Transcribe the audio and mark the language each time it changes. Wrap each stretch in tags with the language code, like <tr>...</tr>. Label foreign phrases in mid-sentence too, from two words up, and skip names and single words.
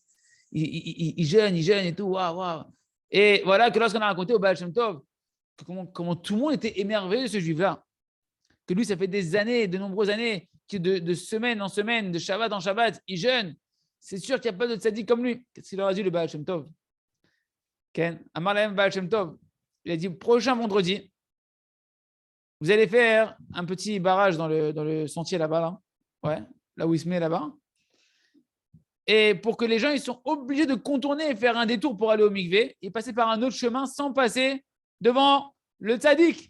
<fr>Il jeûne et tout. Waouh, waouh. Et voilà que lorsqu'on a raconté au Baal Shem Tov, comment tout le monde était émerveillé de ce juif-là. Que lui, ça fait des années, de nombreuses années, de semaine en semaine, de Shabbat en Shabbat, il jeûne. C'est sûr qu'il n'y a pas de tzaddik comme lui. Qu'est-ce qu'il leur a dit, le Baal Shem Tov?</fr> <he>כן אמר להם בעל שם טוב.</he> <fr>Il a dit, prochain vendredi, vous allez faire un petit barrage dans le sentier là-bas, là. Ouais, là où il se met là-bas. Et pour que les gens, ils sont obligés de contourner et faire un détour pour aller au mikvé et passer par un autre chemin sans passer devant le tzaddik.</fr>